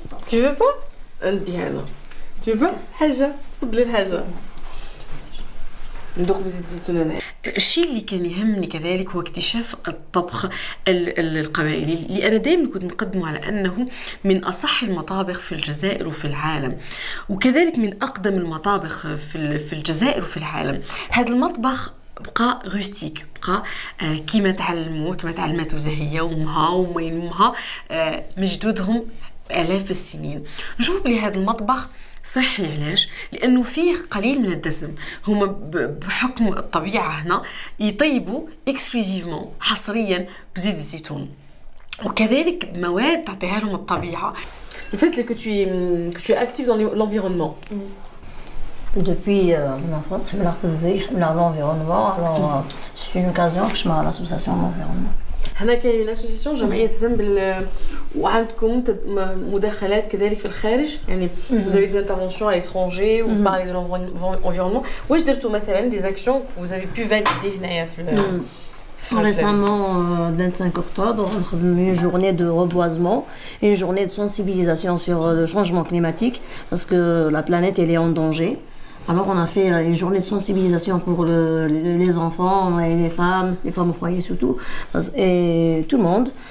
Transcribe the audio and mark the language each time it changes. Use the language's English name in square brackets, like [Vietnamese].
[French] Tu veux pas؟ [Arabic] نديها انا. [French] Tu veux pas؟ [Arabic] حاجة تفضلي الحاجة. ندوق بزيت الزيتون انا. الشيء اللي كان يهمني كذلك هو اكتشاف الطبخ القبائلي اللي انا دائما كنت نقدمه على انه من اصح المطابخ في الجزائر وفي العالم وكذلك من اقدم المطابخ في الجزائر وفي العالم. هذا المطبخ بقى روستيك بقى كيما تعلمت زهية وامها ومين امها مجدودهم آلاف السنين. نشوف بلي هذا المطبخ صحي. علاش؟ لانه فيه قليل من الدسم. هما بحكم الطبيعه هنا يطيبوا اكسكلوزيفمون حصريا بزيت الزيتون وكذلك مواد تعطيها لهم الطبيعه. [French] الفات que tu es actif dans l'environnement. Depuis mon enfance, je suis dans l'environnement. Alors, c'est une occasion que je suis à l'association d'environnement. [Arabic] هنا كاين اسوسيسيون جمعيه تهتم وعندكم مداخلات كذلك في الخارج يعني [French] vous avez des interventions à l'étranger vous parlez de l'environnement. [Arabic] واش درتوا مثلا [French] des actions que vous avez pu valider [Arabic] هنايا في [French] Récemment, le 25 octobre, on a eu une journée de reboisement et une journée de sensibilisation sur le changement climatique parce que la planète elle est en danger. Alors on a fait une journée de sensibilisation pour les enfants et les femmes au foyer surtout, et tout le monde.